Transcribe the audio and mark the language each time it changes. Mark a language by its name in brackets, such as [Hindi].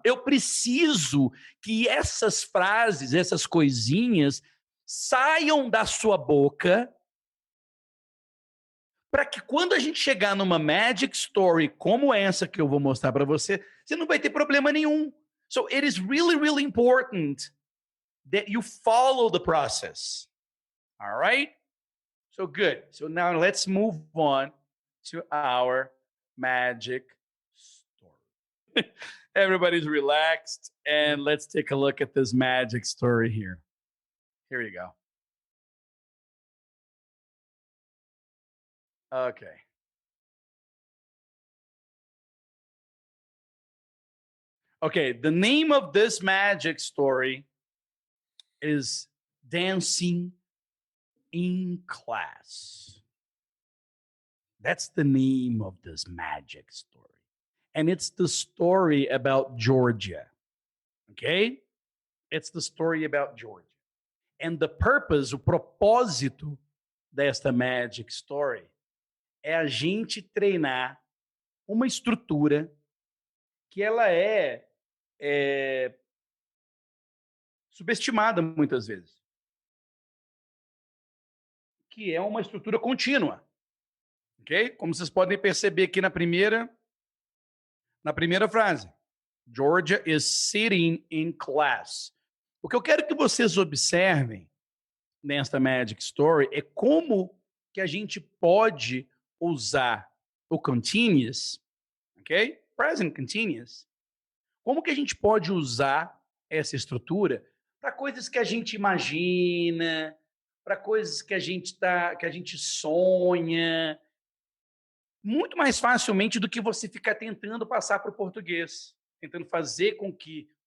[Portuguese] Eu preciso que essas frases, essas coisinhas, saiam da sua boca para que quando a gente chegar numa Magic Story como essa que eu vou mostrar para você, você não vai ter problema nenhum. [English] So it is really, really important that you follow the process. All right? So good. So now let's move on to our Magic Story. Everybody's relaxed, and let's take a look at this Magic Story here. Here you go. Okay. Okay, the name of this magic story is Dancing in Class. That's the name of this magic story. And it's the story about Georgia. Okay? It's the story about Georgia. [Portuguese] And the purpose, o propósito desta magic story é a gente treinar uma estrutura que ela é subestimada muitas vezes. Que é uma estrutura contínua. Ok? Como vocês podem perceber aqui na primeira frase. [English] Georgia is sitting in class. [Portuguese] O que eu quero que vocês observem nesta Magic Story é como que a gente pode usar o continuous, ok? Present continuous. Como que a gente pode usar essa estrutura para coisas que a gente imagina, para coisas que a gente sonha, muito mais facilmente do que você ficar tentando passar para o português, tentando fazer com que